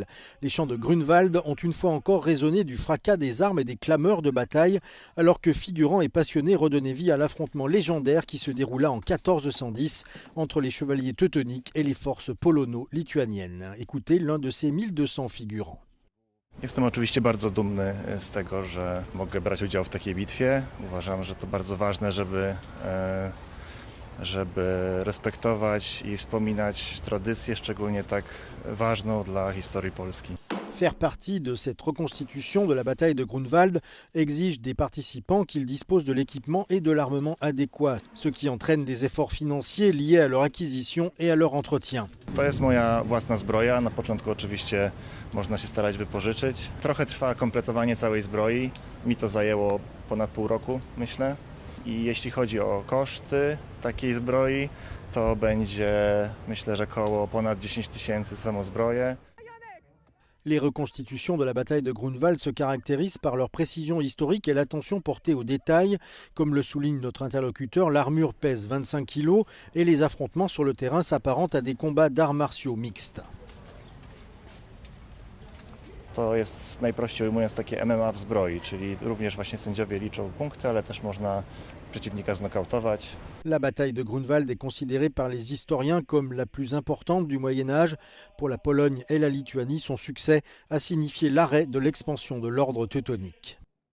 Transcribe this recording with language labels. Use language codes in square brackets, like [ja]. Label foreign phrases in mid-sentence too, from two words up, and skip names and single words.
[fr] Les chants de Grunwald ont une fois encore résonné du fracas des armes et des clameurs de bataille, alors que figurants et passionnés redonnaient vie à l'affrontement légendaire qui se déroula en 1410 entre les chevaliers teutoniques et les forces polono-lituaniennes. Écoutez l'un de ces 1200 figurants. [pl] Jestem oczywiście bardzo dumny z tego, że mogę brać udział w takiej bitwie. Uważam, że to bardzo ważne, żeby respektować i wspominać tradycję, szczególnie tak ważną dla historii Polski. [fr] Faire partie de cette reconstitution de la bataille de Grunwald exige des participants qu'ils disposent de l'équipement et de l'armement adéquat, ce qui entraîne des efforts financiers liés à leur acquisition et à leur entretien. [pl] To jest moja własna zbroja. Na początku oczywiście można się starać wypożyczyć. Trochę trwa kompletowanie całej zbroi. Mi to zajęło ponad pół roku, myślę. I jeśli chodzi o koszty takiej zbroi, to będzie, myślę, że koło ponad 10 000 samą zbroję. [fr] Les reconstitutions de la bataille de Grunwald se caractérisent par leur précision historique et l'attention portée aux détails. Comme le souligne notre interlocuteur, l'armure pèse 25 kg et les affrontements sur le terrain s'apparentent à des combats d'arts martiaux mixtes. [pl] To jest najprościej ujmując takie MMA w zbroi, czyli również właśnie sędziowie liczą punkty, ale też można przeciwnika znokautować. [fr] La bataille de Grunwald est considérée par les historiens comme la plus importante du Moyen-Âge. Pour la Pologne et la Lituanie, son succès a signifié l'arrêt de l'expansion de l'ordre teutonique.